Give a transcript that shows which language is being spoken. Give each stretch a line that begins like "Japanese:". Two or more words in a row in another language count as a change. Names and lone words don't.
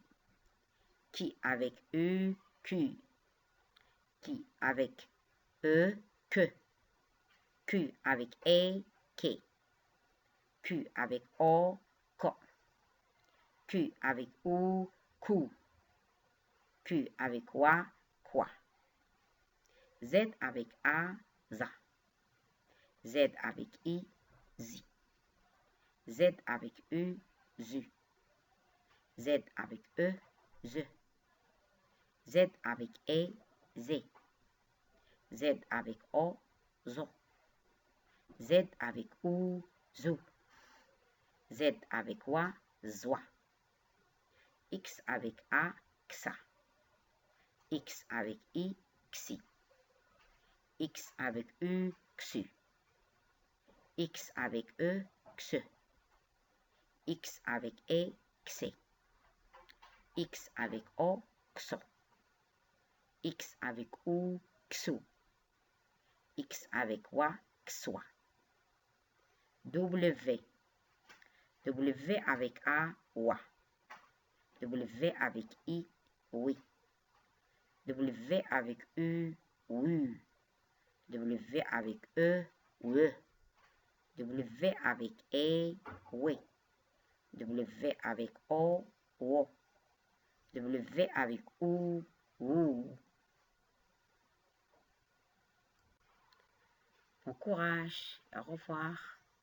French: Qui avec U, Q. Qui avec E, que. Q avec E, que. Q avec O, ko. Q avec U, cou. Q avec quoi, quoi. Z avec A, za. Z avec I, zi. Z avec U, zu. Z avec E, ze. Z avec E, zé. Z avec O, zo. Z avec U, zou. Z avec quoi, zoi. X avec A, xa. X avec I, xi. X avec U, xu. X avec E, xe. X avec E, xe. X avec O, xo. X avec U, xu. X avec wa, xoi. W. W avec A, wa. W avec I, oui. W avec U, wu. W avec E, we. W avec E, we. W avec O, wo. W avec U, wou. Bon courage. Au revoir.